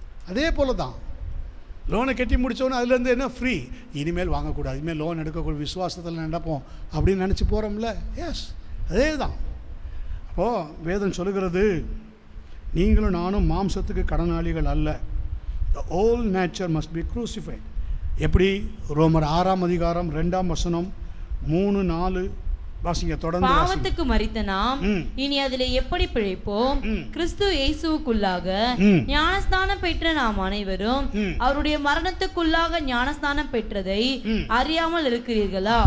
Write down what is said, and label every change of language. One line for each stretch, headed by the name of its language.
Tamil: அதே போல் தான் லோனை கட்டி முடித்தோன்னே அதுலேருந்து என்ன ஃப்ரீ. இனிமேல் வாங்கக்கூடாது, இனிமேல் லோன் எடுக்கக்கூடிய விசுவாசத்தில் நடப்போம் அப்படின்னு நினச்சி போகிறோம்ல. எஸ், அதே தான். அப்போது வேதம் சொல்லுகிறது, நீங்களும் நானும் மாம்சத்துக்கு கடனாளிகள் அல்ல.
English: The old nature must be crucified.
Tamil: எப்படி? ரோமர் 6ஆம் அதிகாரம் 2ஆம் வசனம் 3-4 வாசிங்க, தொடர்ந்து. பாவத்துக்கு மரித்த நாம் இனி அதிலே எப்படி பிழைப்போம்? கிறிஸ்து இயேசுவுக்குள்ளாக ஞானஸ்நானம் பெற்ற நாம் அனைவரும் அவருடைய மரணத்துக்குள்ளாக ஞானஸ்நானம் பெற்றதை அறியாமல் இருக்கிறீர்களா?